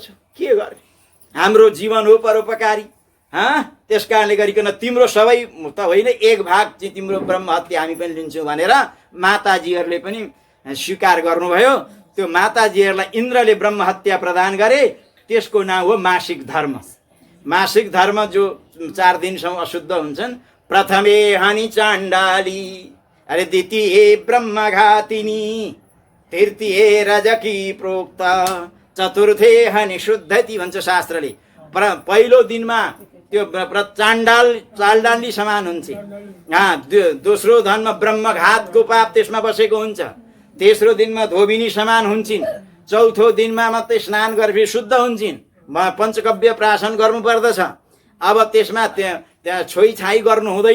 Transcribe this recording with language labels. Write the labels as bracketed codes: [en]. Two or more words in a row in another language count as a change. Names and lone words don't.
[ne] के गर्ने, हाम्रो जीवन हो परोपकारी। त्यस कारणले गरिकन तिम्रो सबै त होइन, एक भाग चाहिँ तिम्रो ब्रह्म हत्या हामी पनि लिन्छौँ भनेर माताजीहरूले पनि स्वीकार गर्नुभयो। त्यो माताजीहरूलाई इन्द्रले ब्रह्म हत्या प्रदान गरे, त्यसको नाम हो मासिक धर्म। मासिक धर्म जो 4 दिनसम्म अशुद्ध हुन्छन्। [sa] प्रथमे हानि चाण्डाली, अरे द्वितीय ब्रह्मघातिनी, तृतीय रजकी प्रोक्त, चतुर्थे हानि शुद्धति [ne] भन्छ शास्त्रले। पहिलो दिनमा त्यो चाण्डाली समान हुन्छ। दोस्रो दिनमा ब्रह्मघातको पाप त्यसमा बसेको हुन्छ। तेस्रो दिनमा धोबिनी समान हुन्छन्। चौथो दिनमा मात्रै स्नान गरेपछि शुद्ध हुन्छन्। पञ्चकव्य प्राशन गर्नु पर्दछ। अब त्यसमा त्यहाँ छोइछाइ गर्नु हुँदैन।